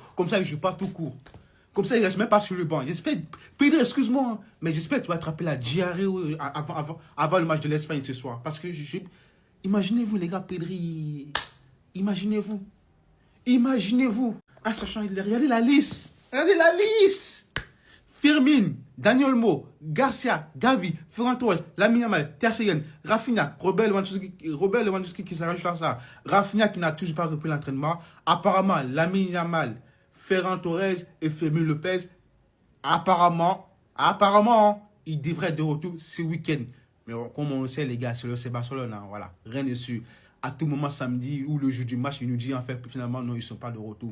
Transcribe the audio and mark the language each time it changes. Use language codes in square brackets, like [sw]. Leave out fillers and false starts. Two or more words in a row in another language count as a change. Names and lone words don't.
[fr] Comme ça, il ne joue pas tout court. Comme ça, il ne reste même pas sur le banc. J'espère... Pedri, excuse-moi, hein, mais j'espère que tu vas attraper la diarrhée avant le match de l'Espagne ce soir. Parce que imaginez-vous, les gars, Pedri... Imaginez-vous. Imaginez-vous. Ah, sachant, regardez la liste. Regardez la liste. Firmine, Daniel Mo, Garcia, Gavi, Ferran Torres, Lamine Yamal, Ter Stegen, Rafinha, Robert Lewandowski qui s'est rajouté à ça. Rafinha qui n'a toujours pas repris l'entraînement. Apparemment, Lamine Yamal, Ferran Torres et Fermin Lopez, apparemment, ils devraient être de retour ce week-end. Mais comme on le sait, les gars, c'est le FC Barcelone, hein, voilà, rien de sûr. À tout moment, samedi ou le jour du match, il nous dit en fait, finalement, non, ils ne sont pas de retour.